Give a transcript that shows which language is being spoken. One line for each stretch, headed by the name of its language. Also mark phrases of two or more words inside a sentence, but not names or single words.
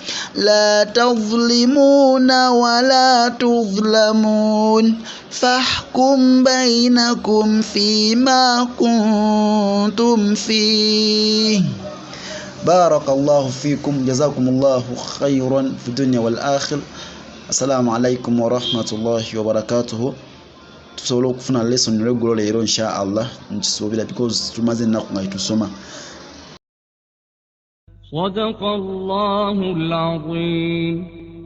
Arabic: لا تظلمون ولا تظلمون فاحكم بينكم فيما كنتم فيه بارك الله فيكم جزاكم الله خيرا في الدنيا والآخر السلام عليكم ورحمة الله وبركاته
Ganda: tusobola okufuna lesson regular leero
Arabic: إن شاء الله
Ganda: nchisuubira because tumaze ennaku nga tusoma
Arabic: صدق الله العظيم